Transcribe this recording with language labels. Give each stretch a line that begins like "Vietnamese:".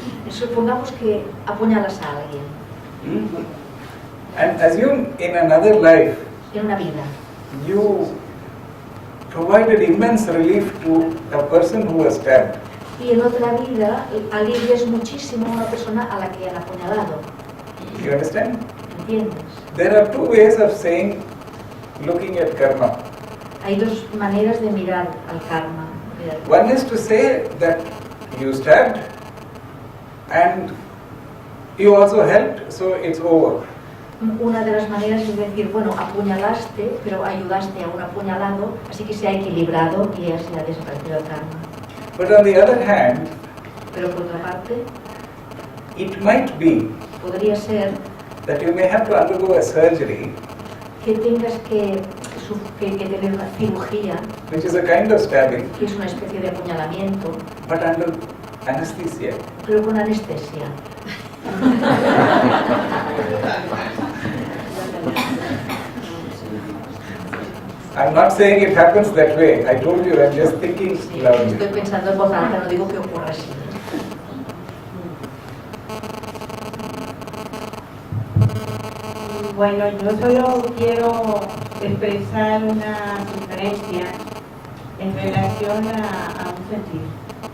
Spanish: supongamos que apuñalas a alguien
English: And assume in another life
Spanish: en una vida
English: you provided immense relief to a person who was stabbed.
Spanish: y en otra vida alivias muchísimo a una persona a la que han apuñalado.
English: You understand?
Spanish: ¿Entiendes?
English: There are two ways of saying, looking at karma.
Spanish: Hay dos maneras de mirar al karma.
English: One is to say that you stabbed and you also helped, so it's over.
Spanish: Una de las maneras es decir, bueno, apuñalaste, pero ayudaste a un apuñalado, así que se ha equilibrado y ya se ha desaparecido el karma.
English: But on the other hand,
Spanish: Pero por otra parte,
English: it might be
Spanish: podría ser
English: that you may have to undergo a surgery,
Spanish: que tengas que tener una cirugía,
English: which is a kind of stabbing,
Spanish: que es una especie de apuñalamiento,
English: but under anesthesia.
Spanish: pero con anestesia.
English: I'm not saying it happens that way. I told you, I'm just thinking
Spanish: Sí,
English: loudly.
Spanish: estoy pensando en voz alta, no digo que ocurra así. Bueno, yo solo quiero expresar una sugerencia en relación a un sentir.